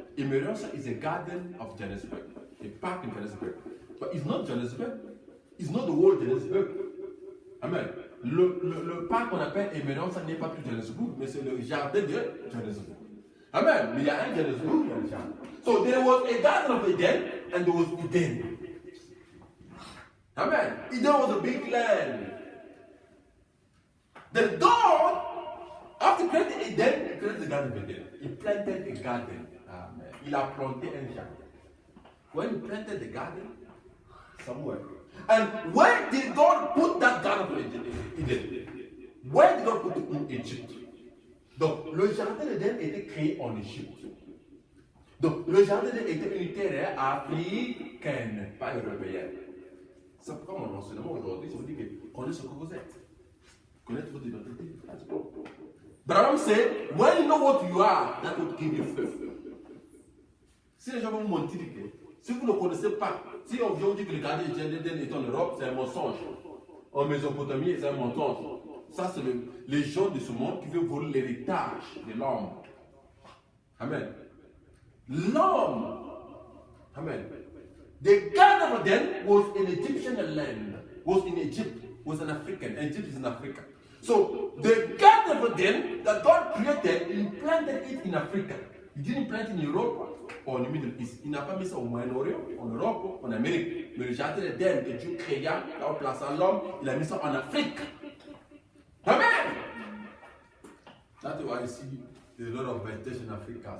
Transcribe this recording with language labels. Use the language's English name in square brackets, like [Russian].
[English] Emerosa is a garden of Johannesburg, a park in Johannesburg. But it's not Johannesburg. It's not the whole Johannesburg. Amen. [French] Le parc qu'on appelle Emerosa n'est pas tout Johannesburg, mais c'est le jardin de Johannesburg. Amen. Mais il y a un Johannesburg, il y a le jardin. [English] So there was a Garden of Eden and there was Eden. Amen. Eden was a big land. Then God, after creating Eden, he created the Garden of Eden. He planted a garden. Amen. [French] Il a planté un jardin. [English] When he planted the garden, somewhere. And where did God put that Garden of Eden? Where did God put it in Egypt? [French] Donc, le jardin d'Éden était créé en Égypte. Donc, le jardin d'Éden était une terre africaine, pas européenne. Ça prend mon enseignement aujourd'hui, ça veut dire que connaissez ce que vous êtes. Connaître votre identité. [English] Branham said, when you know what you are, that will give you faith. [French] Si les gens vont vous mentir, si vous ne connaissez pas, si on vient vous dire que le jardin d'Éden est en Europe, c'est un mensonge. En Mésopotamie, c'est un mensonge. Ça, c'est les gens de ce monde qui veulent voler l'héritage de l'homme. Amen. L'homme. Amen. [English] The Garden of Eden was an Egyptian land, was in Egypt, was an African. Egypt is in Africa. So, the Garden of Eden that God created, He planted it in Africa. He didn't plant it in Europe or in the Middle East. [French] Il n'a pas mis ça au Moyen-Orient, en Europe, en Amérique. Mais le jardin d'Éden que Dieu créa, là où plaça l'homme, il a mis ça en Afrique. Amen. [English] That's why I see a lot of vegetation in Africa.